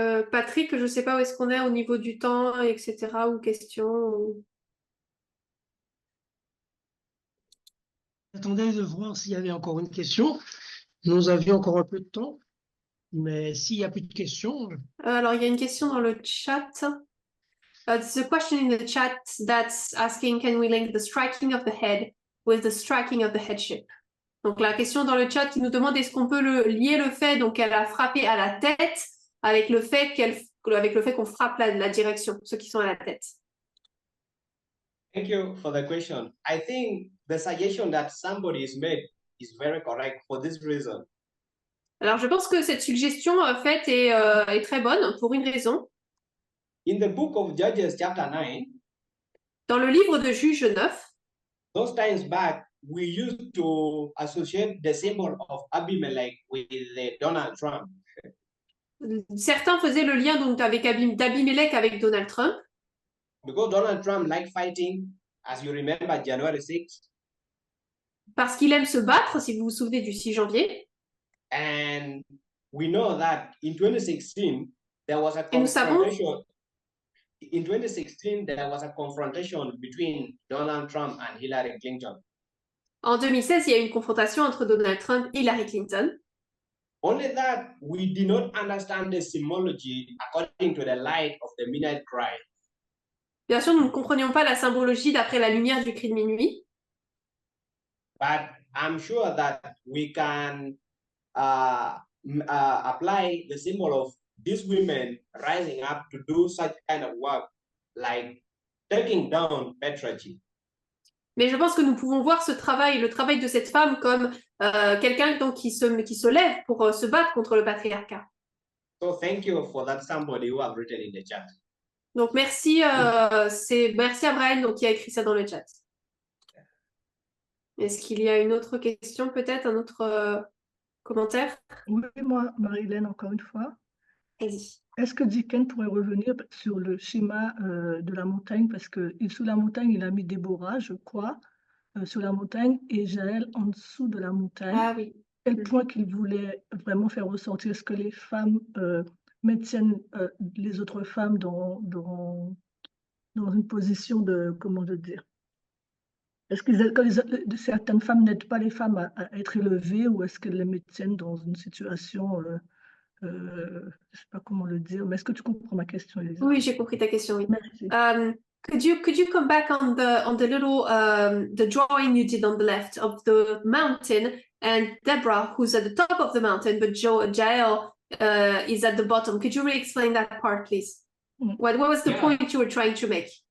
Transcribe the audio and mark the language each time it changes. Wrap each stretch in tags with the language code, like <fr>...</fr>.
<fr>Patrick, je ne sais pas où est-ce qu'on est au niveau du temps, etc. ou questions. J'attendais de voir s'il y avait encore une question. Nous avions encore un peu de temps, mais s'il n'y a plus de questions. Alors, il y a une question dans le chat.</fr> <en>There's a question in the chat that's asking, can we link the striking of the head with the striking of the headship?</en> <fr>Donc, la question dans le chat qui nous demande, est-ce qu'on peut lier le fait qu'elle a frappé à la tête avec le fait qu'on frappe la direction, ceux qui sont à la tête.</fr> <en>Thank you for the question. I think the suggestion that somebody is made is very correct for this reason.</en> <fr>Alors, je pense que cette suggestion faite est très bonne pour une raison.</fr> <en>In the book of Judges chapter 9,</en> <fr>dans le livre de Juges 9,</fr> <en>those times back, we used to associate the symbol of Abimelech with Donald Trump.</en> <fr>Certains faisaient le lien donc d'Abimelech avec Donald Trump.</fr> <en>Because Donald Trump liked fighting, as you remember, January 6th.</en> <fr>Parce qu'il aime se battre, si vous vous souvenez du 6 janvier.</fr> <en>And we know that in 2016, there was a confrontation. In 2016, there was a confrontation between Donald Trump and Hillary Clinton.</en> <fr>En 2016, il y a eu une confrontation entre Donald Trump et Hillary Clinton.</fr> <en>Only that we did not understand the symbology according to the light of the midnight cry.</en> <fr>Bien sûr, nous ne comprenions pas la symbologie d'après la lumière du cri de minuit.</fr> <en>But I'm sure that we can apply the symbol of these women rising up to do such kind of work, like taking down patriarchy.</en> <fr>Mais je pense que nous pouvons voir ce travail, le travail de cette femme comme quelqu'un donc qui se lève pour se battre contre le patriarcat.</fr> <en>So thank you for that somebody who have written in the chat.</en> <fr>Donc merci, merci à Brian donc, qui a écrit ça dans le chat. Est-ce qu'il y a une autre question peut-être, un autre commentaire? Oui, moi, Marie-Hélène, encore une fois. Vas-y. Est-ce que Dickens pourrait revenir sur le schéma de la montagne? Parce que sous la montagne, il a mis Déborah, je crois, sur la montagne, et Jaël en dessous de la montagne. Ah oui. Quel point qu'il voulait vraiment faire ressortir? Est-ce que les femmes maintiennent les autres femmes dans une position de, comment dire, est-ce que certaines femmes n'aident pas les femmes à être élevées, ou est-ce qu'elles les maintiennent dans une situation, je ne sais pas comment le dire, mais est-ce que tu comprends ma question, Elisa? Oui, j'ai compris ta question, oui. Merci.</fr> <en>Could you come back on the little the drawing you did on the left of the mountain and Deborah who's at the top of the mountain, but Jael is at the bottom? Could you re-explain that part, please? What was the point you were trying to make?</en>